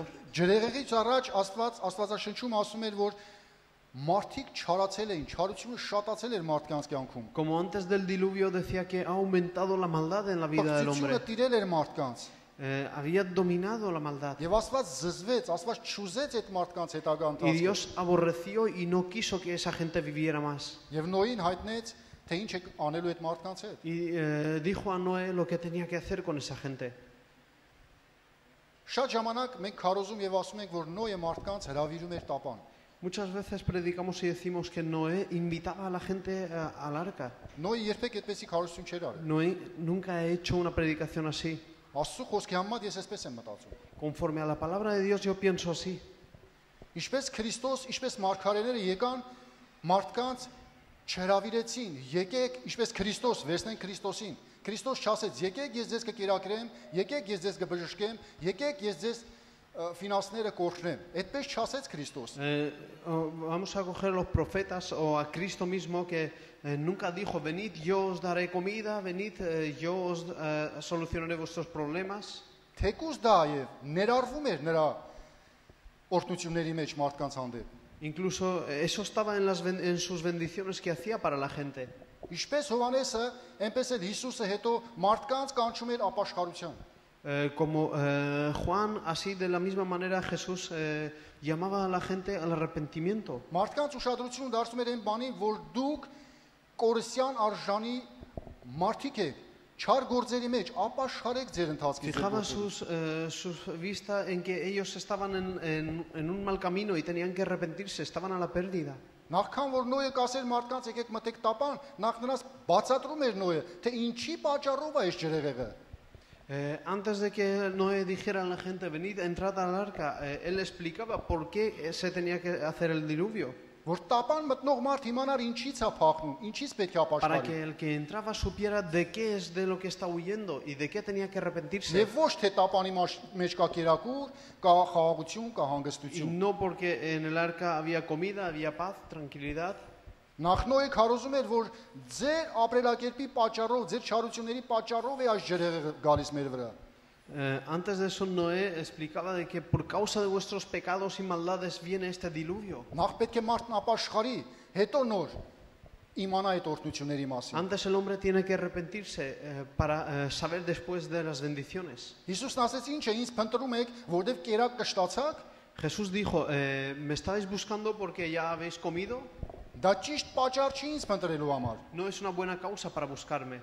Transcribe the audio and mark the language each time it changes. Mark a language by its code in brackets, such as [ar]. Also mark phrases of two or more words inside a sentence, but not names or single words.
[hy] Ջրեղեղից առաջ Աստվածաշնչում ասում էր, որ մարդիկ չարացել էին, չարությունը շատացել էր մարդկանց կյանքում։ [es] Como antes del diluvio decía que ha aumentado la maldad en la vida del hombre. [hy] Պղծությունը տիրել էր մարդկանց։ [es] Había dominado la maldad. [hy] Եվ Աստված զզվեց, Աստված չուզեց այդ մարդկանց հետագա [es] Y [hy] ընթացքը։ [es] Dios aborreció y no quiso que esa gente viviera más. [hy] Եվ Նոյին հայտնեց, թե ինչ է անելու այդ մարդկանց հետ։ [es] Y dijo a Noé lo que tenía que hacer con esa gente. [hy] Շատ ժամանակ մենք քարոզում եւ ասում ենք, որ Նոյը մարդկանց հրավիրում էր տապան։ [es] Muchas veces predicamos y decimos que Noé invitaba a la gente al arca. [hy] Նոյը երբեք այդպեսի քարոզություն չէր արել։ [es] Noé nunca ha hecho una predicación así. [hy] Աստծո խոսքի համեմատ ես այսպես եմ մտածում։ [es] Conforme a la palabra de Dios yo pienso así. [hy] Ինչպես Քրիստոս, ինչպես մարգարեները եկան մարդկանց չհրավիրեցին, եկեք, ինչպես Քրիստոս, վերցնեն Քրիստոսին։ Քրիստոս չասեց, եկեք ես ձեզ կկերակրեմ, եկեք ես ձեզ կբժշկեմ, եկեք ես ձեզ ֆինանսները կօրհնեմ։ Այդպես չասեց Քրիստոս։ [es] Vamos a coger los profetas o a Cristo mismo que nunca dijo, venid, yo os daré comida, venid, yo os solucionaré vuestros problemas. [hy] Թեկուզ դա եւ ներառվում էր նրա օրհնությունների մեջ մարդկանց հանդեպ։ [es] Incluso eso estaba en sus bendiciones que hacía para la gente. [hy] Ինչպես Հովանեսը, այնպես էլ Հիսուսը հետո մարդկանց կանչում էր ապաշխարության։ [es] Como Juan, así de la misma manera Jesús llamaba a la gente al arrepentimiento. [hy] Մարդկանց ուշադրություն դարձում էր այն բանին, որ դուք կորսյան արժանի մարդիկ եք, չար գործերի մեջ ապաշխարեք ձեր ընթացքից։ [es] Fijaba su vista en que ellos estaban en un mal camino y tenían que arrepentirse, estaban a la pérdida. [hy] Նախքան որ Նոյը կասեր մարդկանց եկեք մտեք տապան, նախ նրանց բացատրում էր Նոյը, թե ինչի պատճառով է այս ջրեղեղը։ [es] Antes de que Noé dijera a la gente, venid, entrad al arca, él explicaba por qué se tenía que hacer el diluvio. [hy] Որ տապան մտնող մարդ իմանար ինչից է փախնում, ինչից պետք է [es] Para [hy] ապաշխարի։ [es] que el que entraba supiera de qué es de lo que está huyendo y de qué tenía que arrepentirse. [hy] Եվ ոչ թե տապանի մեջ կա կերակուր, կա խաղաղություն, կա [es] Y [hy] հանգստություն։ [es] no porque en el arca había comida, había paz, tranquilidad. [hy] Նախ Նոյը քարոզում էր, որ ձեր ապրելակերպի պատճառով, ձեր չարությունների պատճառով է այս ջրեղեղը գալիս մեր վրա։ [es] Antes de eso Noé explicaba de que por causa de vuestros pecados y maldades viene este diluvio. [hy] Նախ պետք է մարդն ապաշխարի, հետո նոր իմանա այդ օրհնությունների մասին։ [es] Antes el hombre tiene que arrepentirse para saber después de las bendiciones. [hy] Հիսուսն ասեց, ինչ է ինձ փնտրում եք, որովհետև կերակ կշտացաք։ [es] Jesús dijo, ¿me estáis buscando porque ya habéis comido? [hy] Դա ճիշտ պատճառ չի ինձ փնտրելու համար։ [es] No es una buena causa para buscarme.